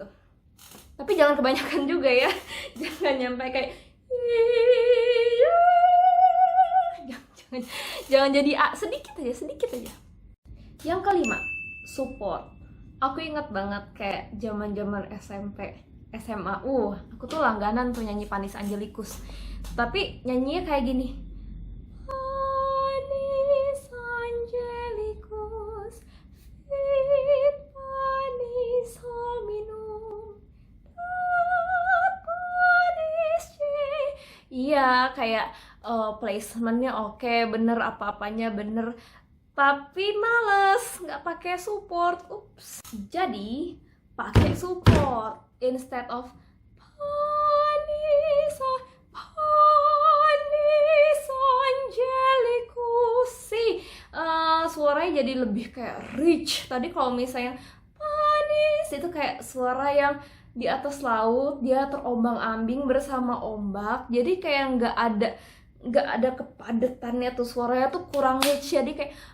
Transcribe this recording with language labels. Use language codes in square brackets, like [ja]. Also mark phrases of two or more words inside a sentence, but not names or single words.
[id] Tapi jangan kebanyakan juga ya. Jangan nyampe kayak jangan jadi A, sedikit aja. Yang kelima, support. Aku ingat banget kayak zaman SMP, SMA. Aku tuh langganan tuh nyanyi Panis Angelicus. Tapi nyanyinya kayak gini. [la] Panis Angelicus, fit panis hominum, panis C. [id] Iya, kayak placementnya oke, bener, apa-apanya bener. Tapi males, nggak pakai support. Ups. Jadi pakai support [en] instead of [id] Panis Angelicus. Suaranya jadi lebih kayak rich. Tadi kalau misalnya Panis itu kayak suara yang di atas laut, dia terombang-ambing bersama ombak, jadi kayak nggak ada kepadatannya tuh, suaranya tuh kurang rich, jadi kayak